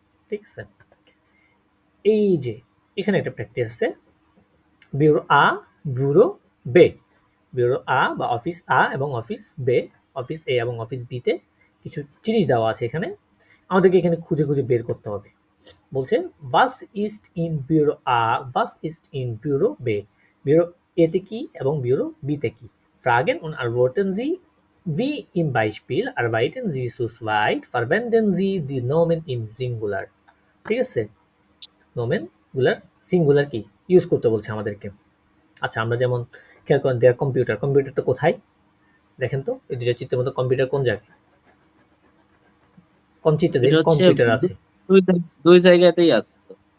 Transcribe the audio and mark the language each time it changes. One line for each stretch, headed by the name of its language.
Bangla: ঠিক আছে, এই যে এখানে একটা প্র্যাকটিস আছে, ব্যুরো আ, ব্যুরো বে। ব্যুরো আ বা অফিস আ এবং অফিস বে, অফিস এ এবং অফিস বিতে কিছু জিনিস দেওয়া আছে এখানে, আমাদেরকে এখানে খুঁজে খুঁজে বের করতে হবে।
German: বলছে was ist in ব্যুরো আ, was ist in ব্যুরো বে।
Bangla: ব্যুরো এতে কি এবং ব্যুরো বিতে কি?
German: fragen und antworten Sie wie im Beispiel arbeiten Sie zu zweit, verwenden Sie die Nomen im Singular।
Bangla: ঠিক আছে, নোমেন গুলার সিঙ্গুলার কি ইউজ করতে বলছে আমাদেরকে। আচ্ছা, আমরা যেমন খেয়াল করেন দেয়ার কম্পিউটার, কম্পিউটারটা কোথায় দেখেন তো, এই দুইটা চিত্রের মতো কম্পিউটার কোন জায়গায়? কঞ্চিতাদের এটা হচ্ছে কম্পিউটার আছে। দুই জায়গাতেই আছে তো।